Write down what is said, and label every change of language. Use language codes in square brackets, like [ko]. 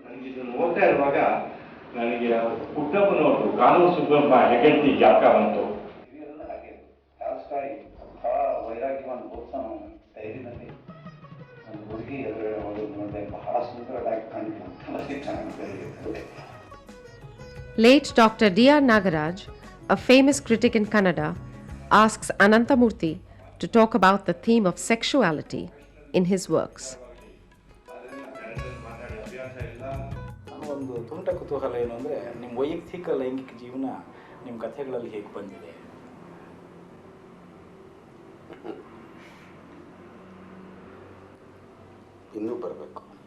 [kn] ಇದನ್ನು ಓದ್ತಾ ಇರುವಾಗ ನನಗೆ ಪುಟ್ಟಪ್ಪನವರು ಕಾನೂನು ಸುಬ್ಬಮ್ಮ ಹೆಗಡ್ತಿ ಜಾಗ ಬಂತು. ವೈರಾಗ್ಯವನ್ನು ಓದ್ಸೋ ಟೈರಿನಲ್ಲಿ ಒಂದು ಹುಡುಗಿ ಎದುರುಗಡೆ ನೋಡಿದೆ, ಬಹಳ ಸುಂದರವಾಗಿ ಕಾಣಿತು. [en] Late Dr. D.R. Nagaraj, a famous critic in Kannada, asks Ananthamurthy to talk about the theme of sexuality in his works. [kn] ಒಂದು ತುಂಟ ಕುತೂಹಲ ಏನು ಅಂದರೆ, ನಿಮ್ಮ ವೈಯಕ್ತಿಕ ಲೈಂಗಿಕ ಜೀವನ ನಿಮ್ಮ ಕಥೆಗಳಲ್ಲಿ ಹೇಗೆ ಬಂದಿದೆ? ಇನ್ನೂ ಬರಬೇಕು.